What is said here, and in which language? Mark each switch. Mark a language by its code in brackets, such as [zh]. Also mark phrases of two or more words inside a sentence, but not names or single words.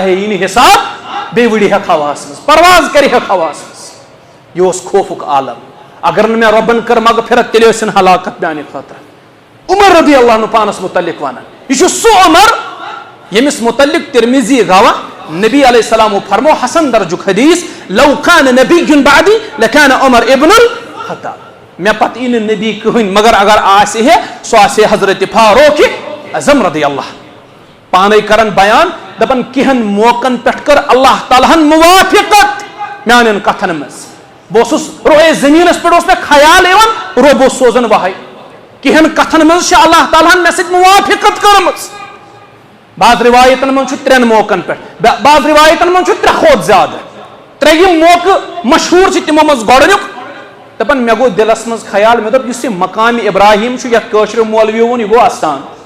[ks] ہیٚیی نہٕ حساب بیٚیہِ وٕڑِ ہا ہواہس منٛز پرواز کرِ ہا ہواہس منٛز یہِ اوس خوفُک عالم اگر نہٕ مےٚ رۄبن کٔر مغفرت تیٚلہِ ٲسِن ہلاکت میانہِ خٲطرٕ عمر [ar] رضی اللہ عنہ [ks] پانس متعلق ونان یہ چھُ سُہ عمر ییٚمِس متعلق ترمذی گواہ نبی [ar] علیہ السلام [ks] فرمو حسن درجُک حدیث [ar] لو کان نبی بعدی لکان عمر ابن الخطاب [ks] مےٚ پتہٕ یی نہٕ نبی کٕہٕنۍ مگر اگر آسہِ ہے سُہ آسہِ ہے حضرت فاروق اعظم [ar] رضی اللہ [ks] پانے کران بیان دپان کینٛہن موقعن پٮ۪ٹھ کٔر اللہ تعالیٰ ہن موافقت میانٮ۪ن کتھن منٛز بہٕ اوسُس روے زٔمیٖنس پٮ۪ٹھ اوس مےٚ خیال یِوان رۄب اوس سوزان وحی کینٛہن کتھن منٛز چھِ اللہ تعالیٰ ہن مےٚ سۭتۍ موافقت کٔرمٕژ بعض روایتن منٛز چھُ 3 موقعن پٮ۪ٹھ بعض روایتن منٛز چھُ 3 کھۄتہٕ زیادٕ 3 موقعہٕ مشہوٗر چھِ تِمو منٛز گۄڈنیُک دپان مےٚ گوٚو دِلس منٛز خیال مےٚ دوٚپ یُس یہِ مقامِ ابراہیم چھُ یتھ کٲشریو مولویو ووٚن یہِ گوٚو استان